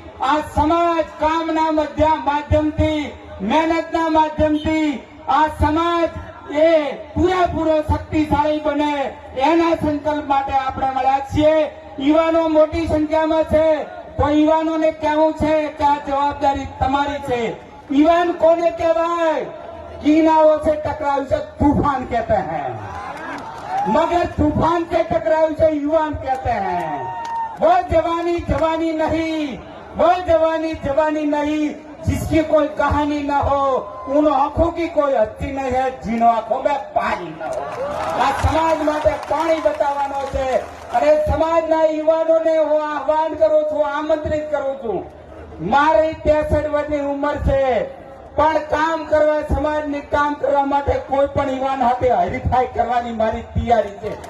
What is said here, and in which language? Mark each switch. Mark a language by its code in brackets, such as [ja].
[gu] આ સમાજ કામના માધ્યમથી મહેનતના માધ્યમથી આ સમાજ એ પૂરેપૂરો શક્તિશાળી બને એના સંકલ્પ માટે આપણે મળ્યા છીએ. યુવાનો મોટી સંખ્યામાં છે તો યુવાનોને કહેવું છે કે આ જવાબદારી તમારી છે. યુવાન કોને કહેવાય? [hi] कीनाओं से टकराव से तूफान कहते हैं, मगर तूफान से टकराव से युवान कहते हैं. वो जवानी जवानी नहीं, वो जवानी जवानी नहीं जिसकी कोई कहानी न हो, उन आंखों की कोई हस्ती नहीं है जिन आंखों में पानी न हो. [gu] આ સમાજ માટે પાણી બતાવવાનો છે અને સમાજના યુવાનોને હું આહવાન કરું છું, આમંત્રિત કરું છું. મારી 63 વર્ષની ઉંમર છે પણ કામ કરવા, સમાજને કામ કરવા માટે કોઈ પણ યુવાન સાથે હરીફાઈ કરવાની મારી તૈયારી છે.